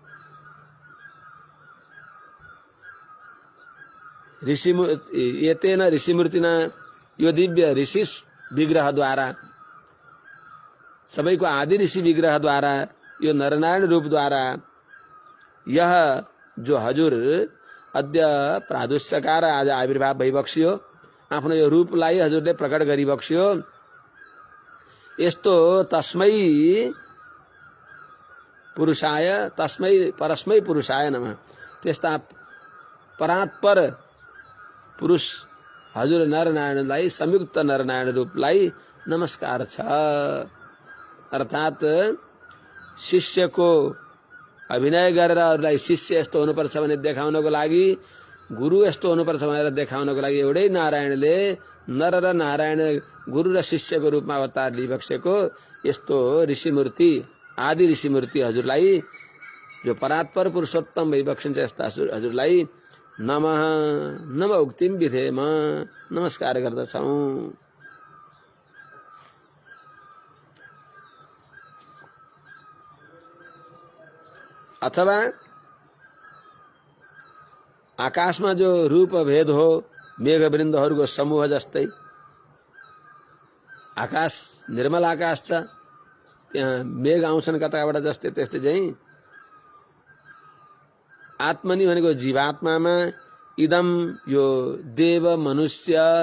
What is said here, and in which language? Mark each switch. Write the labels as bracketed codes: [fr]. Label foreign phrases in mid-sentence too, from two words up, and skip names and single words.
[sa] एतेन ऋषिमूर्तिना, [ne] यो दिव्य ऋषि विग्रहद्वारा, सबैको आदि ऋषि विग्रहद्वारा, यो नरनारायण रूपद्वारा यह जो हजुर [sa] अद्य प्रादुश्चकार [ne] आज आविर्भाव भइबक्सियो, आफ्नो यो रूपलाई हजुरले प्रकट गरिबक्सियो। [sa] यस्तो तस्मै पुरुषाय तस्मै परस्मै पुरुषाय नमः। [ne] त्यस्ता परात्पर पुरुष हजुर नरनारायणलाई संयुक्त नरनारायण रूपलाई नमस्कार छ। अर्थात शिष्यको अभिनय गरेर अरूलाई शिष्य यस्तो हुनुपर्छ भने देखाउनको लागि, गुरु यस्तो हुनुपर्छ भनेर देखाउनको लागि एउटै नारायणले नर र नारायण गुरु र शिष्यको रूपमा अवतार लिइबक्सेको यस्तो ऋषिमूर्ति आदि ऋषिमूर्ति हजुरलाई जो परात्पर पुरुषोत्तम भइबक्सिन्छ यस्ता हजुरलाई [sa] नमः नम उक्तिम विधेम [ne] नमस्कार गर्दछौँ। अथवा आकाशमा जो रूप भेद हो मेघवृन्दहरूको समूह जस्तै, आकाश निर्मल आकाश छ, त्यहाँ मेघ आउँछन् कताबाट जस्तै त्यस्तै चाहिँ आत्मनि भनेको जीवात्मामा इदम यो देव मनुष्य